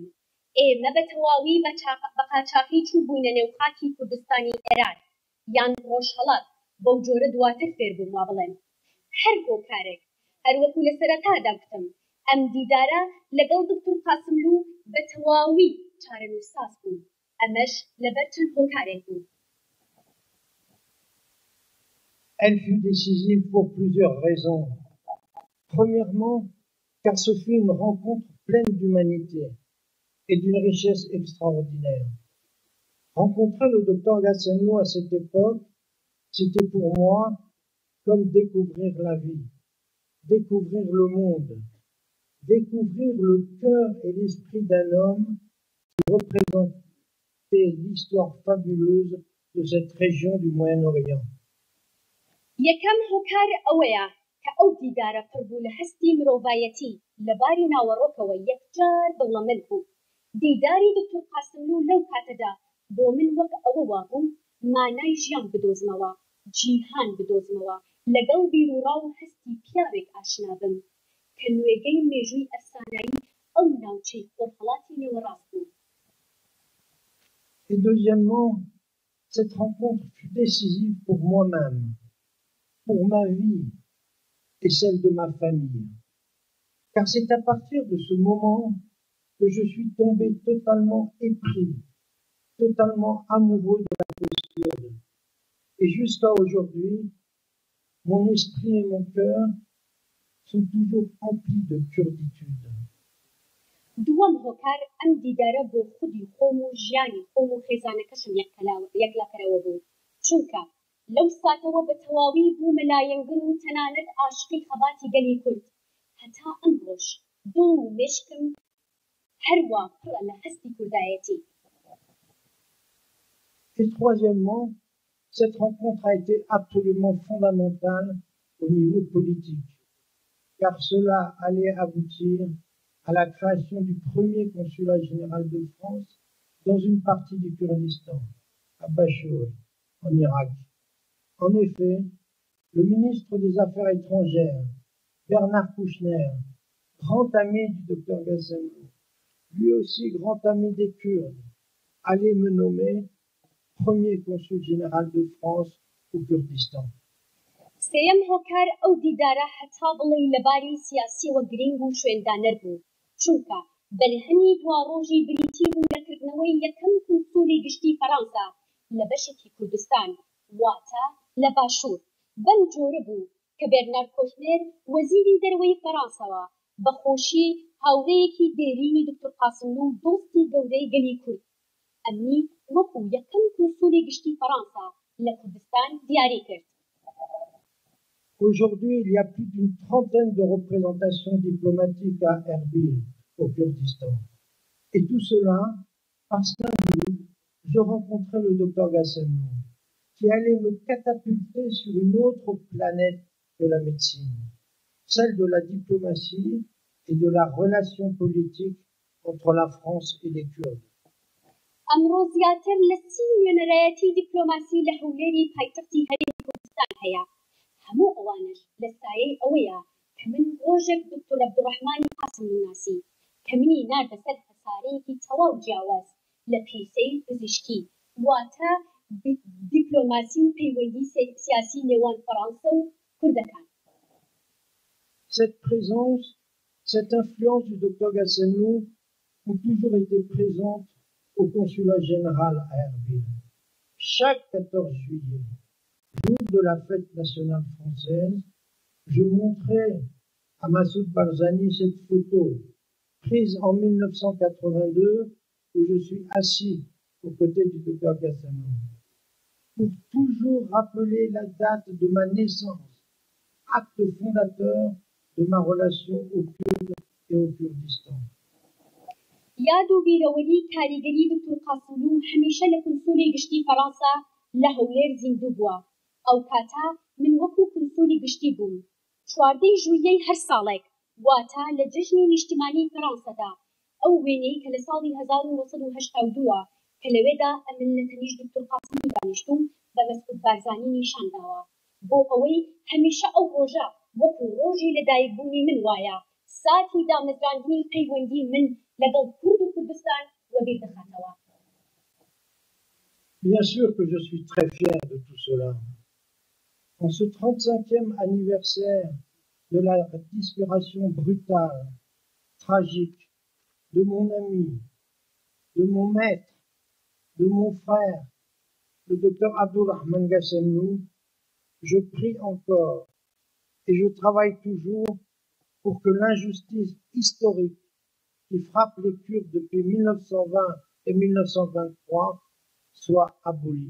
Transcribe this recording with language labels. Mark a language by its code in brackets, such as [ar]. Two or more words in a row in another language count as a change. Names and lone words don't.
[ckb] ئێمە بە تەواوی بە قاچاقی چوو بووینە نێو خاکی کوردستانی ئێران یان ڕۆژهەڵات بەو جۆرە دواتر فێر بووم وا بڵێم. هەر هۆکارێک هەروەکو لە سەرەتادا گوتم ئەم دیدارە لەگەڵ دکتۆر قاسملوو بە تەواوی چارەنووساز بوو. ئەمەش لەبەر چەند هۆکارێک بوو. [fr] Elle fut décisive pour plusieurs raisons. Premièrement, car ce fut une rencontre pleine d'humanité et d'une richesse extraordinaire. Rencontrer le docteur Gassemlou à cette époque, c'était pour moi comme découvrir la vie, découvrir le monde, découvrir le cœur et l'esprit d'un homme qui représentait l'histoire fabuleuse de cette région du Moyen-Orient. [ckb] یەکەم هۆکار ئەوەیە کە ئەو دیدارە پڕبوو لە هەستی مرۆڤایەتی لەباری ناوەڕۆکەوە یەکجار دەوڵەمەند بوو. دیداری دکتۆر قاسملوو لەو کاتەدا بۆ من وەک ئەوە وابوو مانای ژیان بدۆزمەوە، جیهان بدۆزمەوە، لەگەڵ بیرروڕا و هەستی پیاوێک ئاشنا بم کە نوێگەی مێژووی ئەفسانایی ئەو ناوچەی خۆرهەڵاتی نێوەڕاست بوو. [fr] Et deuxièmement, cette rencontre fut décisive pour moi-même, pour ma vie et celle de ma famille. Car c'est à partir de ce moment que je suis tombé totalement épris, totalement amoureux de la cause kurde. Et jusqu'à aujourd'hui, mon esprit et mon cœur sont toujours emplis de kurditude. [ckb] دووەم هۆکار ئەم دیدارە بۆ خودی خۆم و ژیانی خۆم و خێزانەکەشم یەکلاکەرەوە بوو، چونکە لەو ساتەوە بە تەواوی بوومە لایەنگر و تەنانەت عاشقی خەباتی گەلی کورد. هەتا ئەمڕۆژ دڵ و مێشکم هەروە پڕە لە هەستی کوردایەتی. [fr] Et troisièmement, cette rencontre a été absolument fondamentale au niveau politique, car cela allait aboutir à la création du premier consulat général de France dans une partie du Kurdistan, à Bachour, en Irak. En effet, le ministre des Affaires étrangères, Bernard Kouchner, grand ami du docteur Gassemlou, lui aussi grand ami des Kurdes, allait me nommer premier consul général de France au Kurdistan. [ckb] سێیەم هۆکار ئەو دیدارە هەتا بڵێ لەباری سیاسیەوە گرنگ و شوێندانەر بوو، چونکە بەرهەمی دواڕۆژی بریتی بوو لەکردنەوەی یەکەم کنسولی گشتی فەرەنسا لە بەشێکی کوردستان واتە لە باشوور. بەم جۆرە بوو کە بێرنارد کۆشنێر وەزیری دەرەوەی فەرەنساوە بەخۆشی هاوڕێیەکی دێرینی دکتۆر قاسملوو دۆستی گەورەی گەلی کورد ئەمنی وەکو یەکەم کنسولی گشتی فەرەنسا لە کوردستان دیاری کرد. [fr] Aujourd'hui, il y a plus d'une trentaine de représentations diplomatiques à Erbil, au Kurdistan. Et tout cela parce qu'un jour, je rencontrais le docteur Gassemlou, qui allait me catapulter sur une autre planète de la médecine, celle de la diplomatie et de la relation politique entre la France et les Kurdes. [ckb] ئەمڕۆ زیاتر لە 30 نوێنەرایەتی دیپلۆماسی لە هەولێری پایتەختی هەرێمی کوردستان هەیە. هەموو ئەوانش لە سایەی ئەوەیە کە من ڕۆژێک دکتۆر عەبدوڕەحمانی قاسملوو ناسی کە منی ناردە سەر هەسارەیەکی تەواو جیاواز لە پیسەی پزیشکی واتە دیپلۆماسی و پەیوەندی سیاسی نێوان فەڕەنسا و کوردەکان. [fr] Cette présence, cette influence du docteur Gassemlou ont toujours été présentes au consulat général à Erbil. Chaque 14 juillet, jour de la fête nationale française, je montrais à Massoud Barzani cette photo prise en 1982 où je suis assis aux côtés du docteur Gassemlou pour toujours rappeler la date de ma naissance, acte fondateur de ma relation aux Kurdes et au Kurdistan. [ckb] یاد و بیرەوەری کاریگەری دکتۆر قاسملوو هەمیشە لە کنسولی گشتی فەرەنسا لە هەولێر زیندوو بووە. ئەو کاتە من وەکو کنسولی گشتی بووم. 14 ژووریەی هەر ساڵێک واتە لە جژنی نیشتیمانی فەرەنسادا ئەو وێنەی کە لە ساڵی 1982 کە لەوێدا ئەمن لە تەنیش دکتۆر قاسمی دانیشتوم بە مەسعود بارزانی نیشان داوە بۆ ئەوەی هەمیشە ئەو ڕۆژە وەکو ڕۆژی لەدایکبوونی من وایە ساتی دامەزراندنی پەیوەندی من لەگەڵ کورد و کوردستان وەبیر دەخاتەوە. [fr] Bien sûr que je suis très fier de tout cela. En ce 35e anniversaire de la disparition brutale, tragique, de mon ami, de mon maître, de mon frère, le docteur Abdulrahman Gassemlou, je prie encore et je travaille toujours pour que l'injustice historique qui frappe les Kurdes depuis 1920 et 1923 soit abolie.